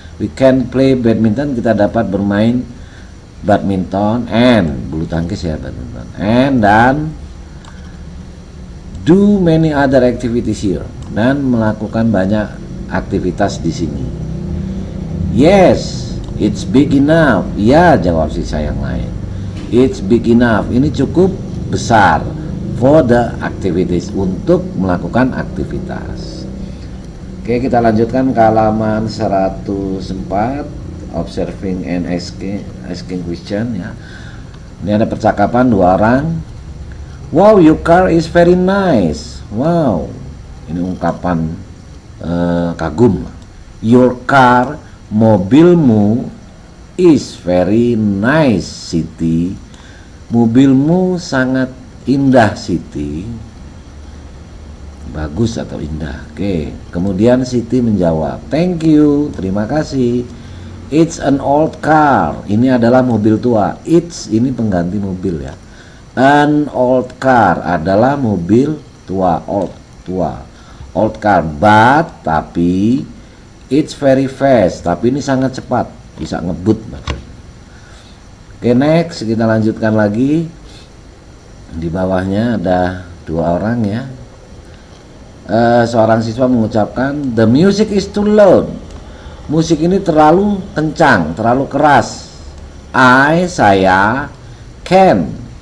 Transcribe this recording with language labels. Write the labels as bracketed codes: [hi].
[en] We can play badminton, [id] kita dapat bermain badminton, and bulu tangkis ya, badminton, and dan [en] do many other activities here, [id] dan melakukan banyak aktivitas di sini. [en] Yes, it's big enough. [id] Ya, jawab siswa yang lain. [en] It's big enough, [id] ini cukup besar, [en] for the activities, [id] untuk melakukan aktivitas. Oke, kita lanjutkan ke halaman 104. [en] Observing and asking question ya. [id] Ini ada percakapan 2 orang. [en] Wow, your car is very nice. Wow, [id] ini ungkapan kagum. [en] Your car, mobilmu, is very nice, Siti. [id] Mobilmu sangat indah, Siti. Bagus atau indah. Oke. Kemudian Siti menjawab, [en] thank you, [id] terima kasih. [en] It's an old car. [id] Ini adalah mobil tua. It's ini pengganti mobil ya. [en] An old car [id] adalah mobil tua, old, tua. [en] Old car, but, tapi, it's very fast. [id] Tapi ini sangat cepat, bisa ngebut maksudnya. Oke, next kita lanjutkan lagi. Di bawahnya ada 2 orang ya. Seorang siswa mengucapkan, [en] the music is too loud. [id] Musik ini terlalu kencang, terlalu keras. Saya can